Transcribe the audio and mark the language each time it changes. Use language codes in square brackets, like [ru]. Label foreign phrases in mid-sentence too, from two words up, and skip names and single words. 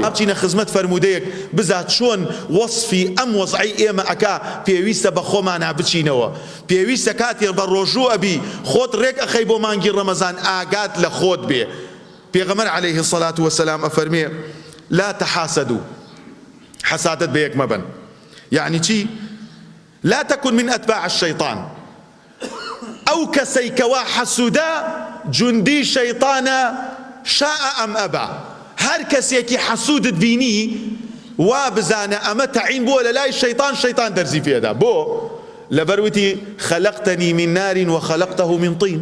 [ckb] بچینە خزمەت فەرموودەیەک بزات چۆن وەصفی ئەم وەزعی ئێمە ئەکا پێویستە بە خۆمانە بچینەوە. پێویستە کاتێ بە ڕۆژوو ئەبی خۆت ڕێک ئەخەی بۆ مانگی ڕەمەزان ئاگات لە خۆت بێ. پێغەمبەر عەلەیهی الصەلاة وەسەلام ئەفەرمێ [ar] لا تحاسدوا، [ckb] حەسادەت بە یەک مەبن. [ar] يعني چی؟ لا تكن من أتباع الشيطان. [ckb] ئەو کەسەی کەوا حەسوودە جوندی شەیطانە شاء ئەم ئەبا. هەر کەسێکی حەسوودت بینی وا بزانە ئەمە تەعین بووە لە لای شەیطان دەرزی پێدا. بۆ لەبەروتی [ar] خەلەقتەنی من نار وخەلەقتەه من طین.